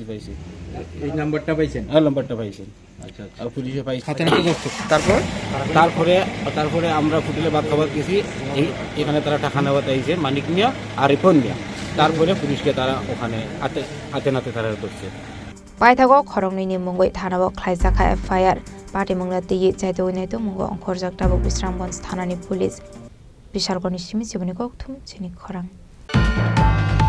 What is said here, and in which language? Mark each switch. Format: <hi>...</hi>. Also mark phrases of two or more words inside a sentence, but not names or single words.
<bn>এই নাম্বারটা পাইছেন নাম্বারটা পাইছেন আচ্ছা পুলিশে পাইছি তারপরে আমরা হোটেলে ভাত খাবার গেছি এখানে তারা টাকা নেওয়া চাইছে মানিক মিয়া আর রিপন মিয়া তারপরে পুলিশকে তারা ওখানে হাতে নাতে তারা ধরছে</bn> <trp>Paitago Korongni Mungoi Thanabo Khlaijaka FIR Party Mungna Tiyi Chaito Wineto Mungo Onkhorjak Dabok Bisramganj Thanani Police Bishalgoni Simi Sibuni Kokthum Chini Khorang</trp>